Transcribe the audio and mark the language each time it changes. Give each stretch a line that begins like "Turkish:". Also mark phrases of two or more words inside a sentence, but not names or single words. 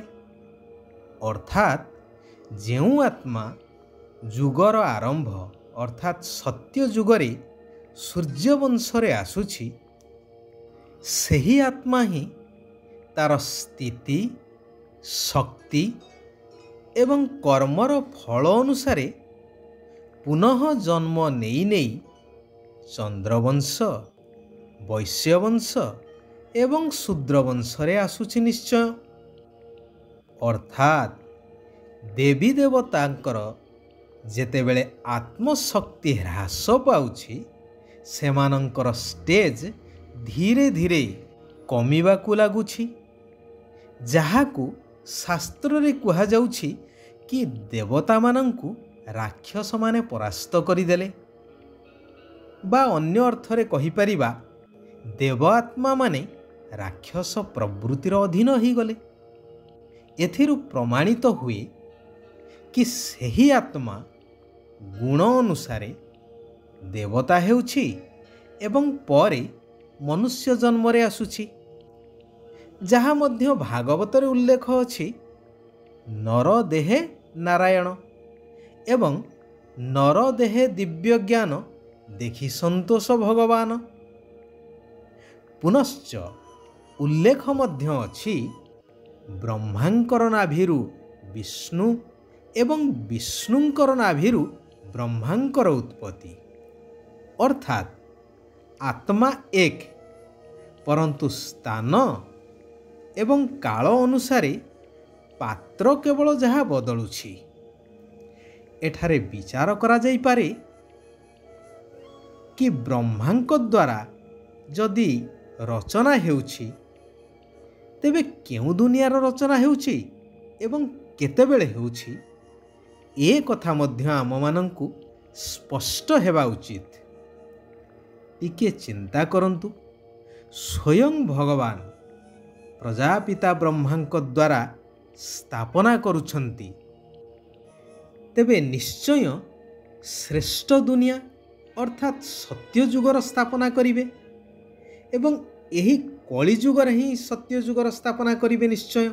Odia: ଅର୍ଥାତ ଯେଉଁ ଆତ୍ମା ଯୁଗର ଆରମ୍ଭ ଅର୍ଥାତ ସତ୍ୟ ଯୁଗରେ ସୂର୍ଯ୍ୟବଂଶରେ ଆସୁଛି ସେହି ଆତ୍ମା ହିଁ ତା'ର ସ୍ଥିତି ଶକ୍ତି ଏବଂ କର୍ମର ଫଳ ଅନୁସାରେ ପୁନଃ ଜନ୍ମ ନେଇ ନେଇ ଚନ୍ଦ୍ରବଂଶ ବୈଶ୍ୟବଂଶ ଏବଂ ଶୂଦ୍ରବଂଶରେ ଆସୁଛି ନିଶ୍ଚୟ। ଅର୍ଥାତ ଦେବୀ ଦେବତାଙ୍କର ଯେତେବେଳେ ଆତ୍ମଶକ୍ତି ହ୍ରାସ ପାଉଛି ସେମାନଙ୍କର ଷ୍ଟେଜ ଧୀରେ ଧୀରେ କମିବାକୁ ଲାଗୁଛି, ଯାହାକୁ ଶାସ୍ତ୍ର ରେ କୁହା ଯାଉଛି କି ଦେବତା ମାନଙ୍କୁ ରାକ୍ଷସ ମାନେ ପରାସ୍ତ କରିଦେଲେ, ବା ଅନ୍ୟ ଅର୍ଥରେ କହି ପାରିବା ଦେବାତ୍ମା ମାନେ ରାକ୍ଷସ ପ୍ରବୃତ୍ତିର ଅଧୀନ ହୋଇ ଗଲେ। ଏଥିରୁ ପ୍ରମାଣିତ ହୁଏ କି ସହି ଆତ୍ମା ଗୁଣ ଅନୁସାରେ ଦେବତା ହେଉଛି ଏବଂ ପରେ ମନୁଷ୍ୟ ଜନ୍ମ ରେ ଆସୁଛି, ଯାହା ମଧ୍ୟ ଭାଗବତରେ ଉଲ୍ଲେଖ ଅଛି ନର ଦେହେ ନାରାୟଣ ଏବଂ ନର ଦେହେ ଦିବ୍ୟ ଜ୍ଞାନ ଦେଖି ସନ୍ତୋଷ ଭଗବାନ। ପୁନଶ୍ଚ ଉଲ୍ଲେଖ ମଧ୍ୟ ଅଛି ବ୍ରହ୍ମାଙ୍କର ନାଭିରୁ ବିଷ୍ଣୁ ଏବଂ ବିଷ୍ଣୁଙ୍କର ନାଭିରୁ ବ୍ରହ୍ମାଙ୍କର ଉତ୍ପତ୍ତି। ଅର୍ଥାତ ଆତ୍ମା ଏକ ପରନ୍ତୁ ସ୍ଥାନ ଏବଂ କାଳ ଅନୁସାରେ ପାତ୍ର କେବଳ ଯାହା ବଦଳୁଛି। ଏଠାରେ ବିଚାର କରା ଯାଇ ପାରେ କି ବ୍ରହ୍ମାଙ୍କ ଦ୍ୱାରା ଯଦି ରଚନା ହେଉଛି ତେବେ କେଉଁ ଦୁନିଆର ରଚନା ହେଉଛି ଏବଂ କେତେବେଳେ ହେଉଛି ଏ କଥା ମଧ୍ୟ ଆମ ମାନଙ୍କୁ ସ୍ପଷ୍ଟ ହେବା ଉଚିତ। ଟିକେ ଚିନ୍ତା କରନ୍ତୁ, ସ୍ୱୟଂ ଭଗବାନ ପ୍ରଜାପିତା ବ୍ରହ୍ମାଙ୍କ ଦ୍ୱାରା ସ୍ଥାପନା କରୁଛନ୍ତି ତେବେ ନିଶ୍ଚୟ ଶ୍ରେଷ୍ଠ ଦୁନିଆ ଅର୍ଥାତ ସତ୍ୟ ଯୁଗର ସ୍ଥାପନା କରିବେ ଏବଂ ଏହି କଳି ଯୁଗର ହିଁ ସତ୍ୟ ଯୁଗର ସ୍ଥାପନା କରିବେ ନିଶ୍ଚୟ।